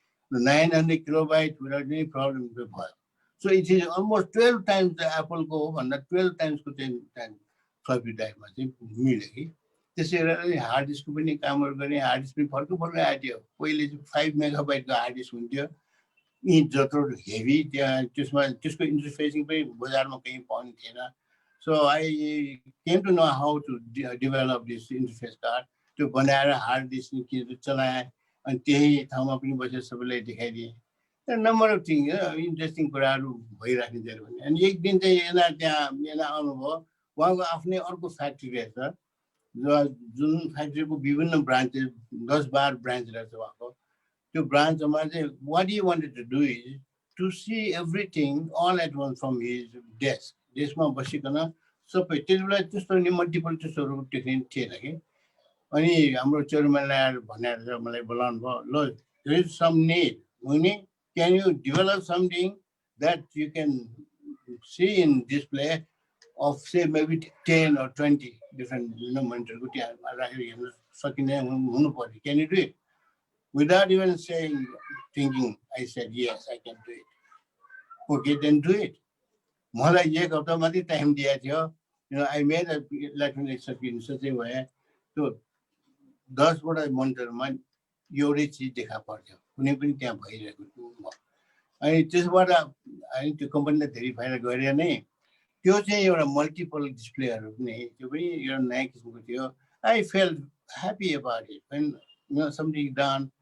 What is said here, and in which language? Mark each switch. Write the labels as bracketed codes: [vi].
[ne] 900 kilobyte कुनै problem भयो। [en] so it is almost 12 times the [ne] एप्पलको हो भन्दा 12 टाइम्सको चाहिँ फ्लपी ड्राइभमा चाहिँ मिल्यो कि। त्यसै गरेर हार्ड डिस्कको पनि कामहरू गरेँ। हार्ड डिस्क पनि फर्कै आइदियो। पहिले चाहिँ 5 मेगाबाइटको हार्ड डिस्क हुन्थ्यो, इन्च जत्रो हेभी। त्यहाँ त्यसको इन्टरफेसिङ पनि बजारमा कहीँ पाउने थिएन। [en] So I came to know how to develop this interface card. [ne] त्यो बनाएर हार्ड डिस्क चलाएँ। अनि त्यही ठाउँमा पनि बसेर सबैलाई देखाइदिएँ। [en] number of thing interesting [ne] कुराहरू भइराख्ने थियो भने। अनि एक दिन चाहिँ यहाँ आउनुभयो। उहाँको आफ्नै अर्को फ्याक्ट्री रहेछ, जुन फ्याक्ट्रीको विभिन्न ब्रान्चेस 10-12 ब्रान्च रहेछ उहाँको। त्यो ब्रान्चमा चाहिँ [en] what you wanted to do is to see everything all at once from his [ne] डेस्कमा बसिकन सबै। त्यति बेला त्यस्तो नि मल्टिपल त्यस्तोहरू टेक्निक थिएन कि। अनि हाम्रो चेयरम्यानलाई आएर भनेर मलाई बोलाउनु भयो, ल [en] there is some need money, can you develop something that you can see in display of say maybe 10 or 20 different [ne] मोनिटरको त्यहाँ राखेर हेर्न सकिने हुनु पर्यो। [en] Can you do it? Without even saying, thinking, I said, yes, I can do it. Okay, then do it. [ne] मलाई 1 हप्ता मात्रै time दिएको थियो। [en] I made a electronic circuit in such a way [ne] त्यो 10 वटा मोनिटरमा एउटै चिज देखा पर्थ्यो, कुनै पनि त्यहाँ भइरहेको। अनि त्यसबाट अनि त्यो कम्पनीले भेरिफाई गरेर नै त्यो चाहिँ एउटा मल्टिपल डिस्प्लेहरू पनि त्यो पनि एउटा नयाँ किसिमको थियो। [en] I felt happy about it when something done